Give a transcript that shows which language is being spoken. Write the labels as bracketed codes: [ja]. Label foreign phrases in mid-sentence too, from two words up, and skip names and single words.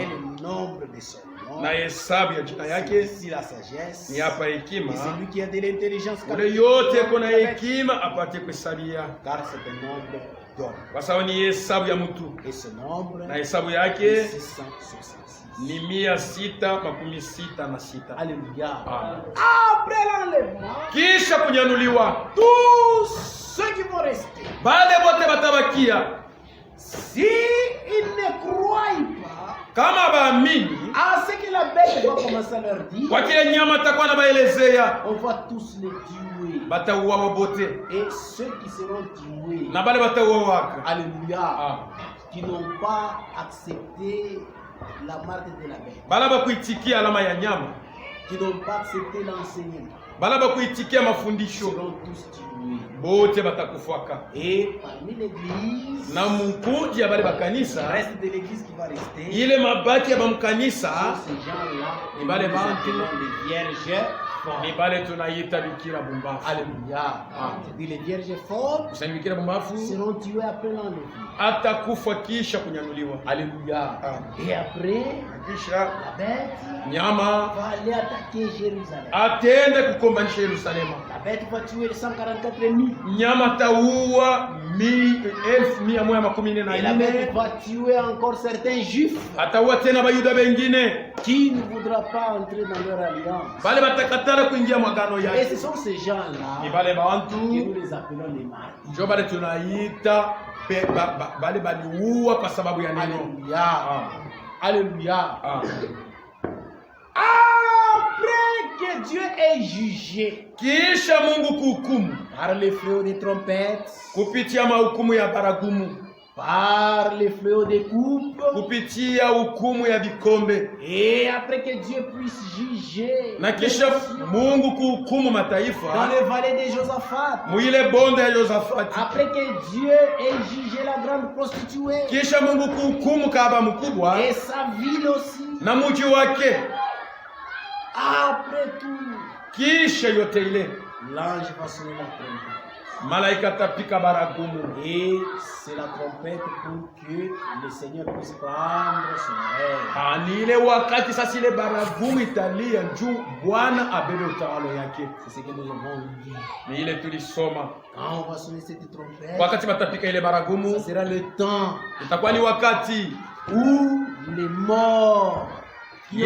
[fr] et le nombre de son nom. [sw] na hesabu ya jina [fr] C'est [sw] yake. [fr] ici la sagesse. [sw] Ni hapa [fr] Et [sw] hekima, [fr] celui qui a de l'intelligence, [sw] ule yote kona hekima apate kuhesabia, [fr] car c'est un nombre d'hommes. [sw] kwa sababu ni hesabu ya mtu, [fr] Et ce nombre [sw] na hesabu [fr] est [sw] yake [fr] 666. [sw] ni 666. [fr] Alléluia. Amen. Après l'enlèvement, [sw] Kisha kunyanuliwa, [fr] tous ceux qui vont rester, [sw] bale bote batabakia, [fr] si ils ne croient pas [sw] kama baamini [fr] à ce que la bête va commencer à leur dire, [sw] kwa kile nyama atakuwa anabaelezea, [fr] on va tous les tuer. [sw] batauawa bote [fr] Et ceux qui seront tués, [sw] na bale batauawaka. [fr] alléluia, qui n'ont pas accepté la marque de la bête, [sw] Bala bakuitikia alama ya nyama, [fr] qui n'ont pas accepté l'enseignement, [sw] bala bakuitikia mafundisho, [fr] seront tous tués. [sw] bote batakufaka. [fr] Et parmi l'église, [sw] Na mkundi ya bale [fr] le [sw] bakanisa, [fr] reste de l'église qui va rester, [sw] ile mabaki ya [fr] sont [sw] bamkanisa [fr] ces gens-là, [sw] Ni [fr] et [sw] bale [fr] nous les [sw] bantu, [fr] appelons les vierges folles. [sw] ni bale tunaita bikira bumbafu. [fr] Alléluia. C'est-à-dire les vierges folles [sw] Kusani bikira bumbafu [fr] seront tuées après l'enlèvement. [sw] atakufa kisha kunyanuliwa. [fr] Alléluia. Amen. Et après, [sw] Kisha [fr] la bête [sw] nyama [fr] va aller attaquer Jérusalem. [sw] atende kukombanisha Yerusalema. [fr] La bête va tuer les 144 000. [sw] Nyama taua 1144. [fr] Et la bête va tuer encore certains juifs [sw] Ataua tena bayuda bengine [fr] qui ne voudront pas entrer dans leur alliance. [sw] bale batakatala kuingia mwagano [fr] Et [sw] yake. [fr] ce sont ces [sw] Ni [fr] gens-là [sw] bale [fr] que [sw] bantu [fr] nous les appelons les martyrs. [sw] njo bale tunaita bale baliua kwa sababu ya neno. [fr] Alléluia. Alléluia. Amen. Après que Dieu ait jugé [sw] Kisha Mungu kuhukumu [fr] par les fléaux des trompettes, [sw] kupitia mahukumu ya baragumu, [fr] par les fléaux des coupes, [sw] kupitia hukumu ya vikombe, [fr] et après que Dieu puisse juger [sw] na kisha Mungu kuhukumu [fr] dans [sw] mataifa [fr] les vallées de Josaphat, [sw] muile bonde ya Yosafati, [fr] après que Dieu ait jugé la grande prostituée [sw] kisha Mungu kuhukumu kahaba mkubwa [fr] et sa ville aussi, [sw] na muji wake, [fr] après tout, [sw] kisha yote ile [fr] l'ange va sonner la trompette. [sw] malaika tapika baragumu, [fr] Et c'est la trompette pour que le Seigneur puisse prendre son règne. [sw] ni ile wakati sasa ile baragumu italia juu Bwana abebe utawala yake. [fr] C'est ce que nous avons dit. [sw] Ni ile tulisoma, [fr] Quand on va sonner cette trompette, [sw] wakati batapika ile baragumu [fr] ce sera le temps [sw] itakuwa ni wakati [fr] où les morts qui ont